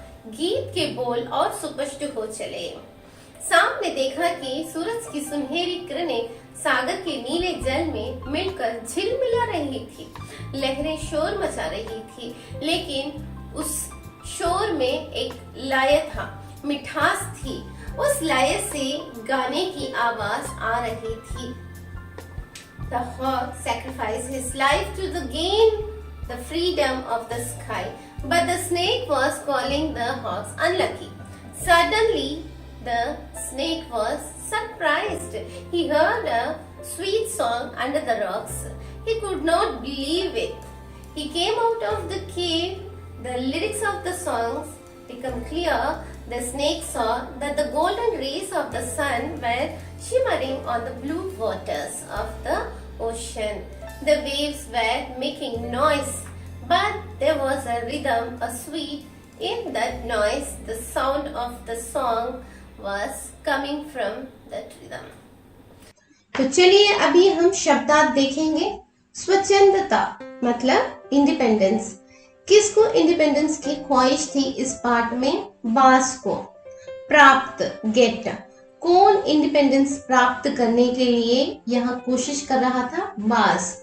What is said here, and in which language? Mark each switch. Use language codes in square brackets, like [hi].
[hi] गीत के बोल और स्पष्ट हो चले। सांप ने देखा कि सूरज की सुनहरी किरणें सागर के नीले जल में मिलकर झिलमिला रही थी। लहरें शोर मचा रही थी, लेकिन उस शोर में एक लय था, मिठास थी। उस लय से गाने की आवाज आ रही थी। [en] The hawk sacrificed his life to gain the freedom of the sky, but the snake was calling the hawks unlucky. Suddenly, the snake was surprised. He heard a sweet song under the rocks. He could not believe it. He came out of the cave. The lyrics of the songs became clear. The snake saw that the golden rays of the sun were shimmering on the blue waters of the ocean. The waves were making noise, but there was a rhythm, a sweet in that noise. The sound of the song was coming from that rhythm. [hi] तो चलिए अभी हम शब्दार्थ देखेंगे। स्वतंत्रता मतलब independence. किसको independence की ख्वाहिश थी इस पार्ट में? बाज को। प्राप्त, गेट। कौन इंडिपेंडेंस प्राप्त करने के लिए यहाँ कोशिश कर रहा था? बाज।